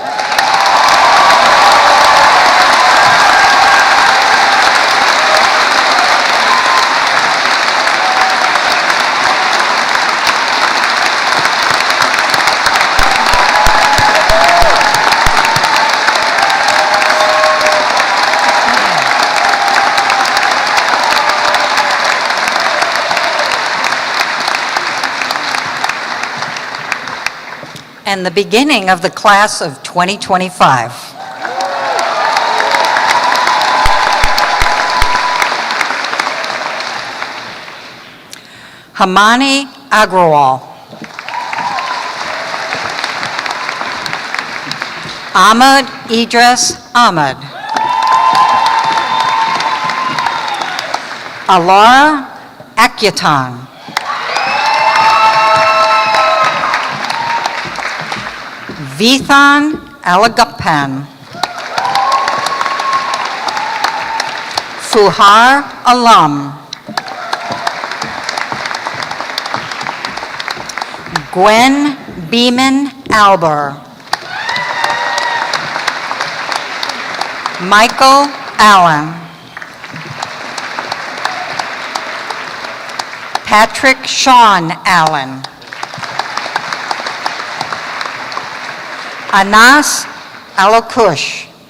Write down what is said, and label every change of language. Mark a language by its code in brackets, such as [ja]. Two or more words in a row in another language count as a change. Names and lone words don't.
[en] And the beginning of the class of 2025. Hamani Agrawal. Ahmad Idris Ahmad. Alara Akyatan. Vithan Alagapan. Fuhar Alam. Gwen Beeman Alber. Michael Allen. Patrick Sean Allen. Anas Alakush.